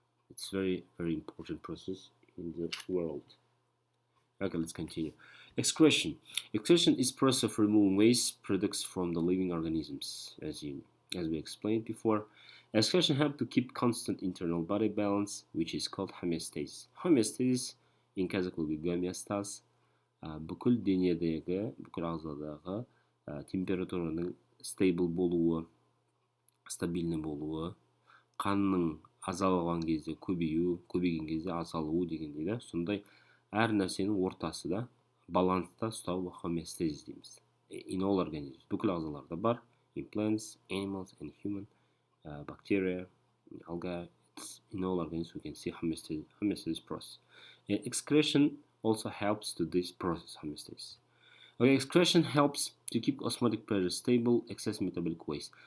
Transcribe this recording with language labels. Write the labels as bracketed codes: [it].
[en] It's very important process in the world. Okay, let's continue. Excretion. Excretion is process of removing waste products from the living organisms, as we explained before. Excretion helps to keep constant internal body balance, which is called homeostasis. Homeostasis in Kazakh will be гомеостаз. [kk] Бүкіл денедегі, бүкіл ағзадағы температураның стейбл болуы, стабильный болуы, қанның азалған кезде көбею, көбейген кезде азалуы дегендей да, сондай әр нәрсенің ортасы да баланста ұстау homeostasis дейміз. [en] In all organisms, [kk] бүкіл ағзаларда бар, [en] in plants, animals and human, bacteria, algae, in all organisms we can see homeostasis process. And excretion also helps to this process, homeostasis. Okay, excretion helps to keep osmotic pressure stable, excess metabolic waste.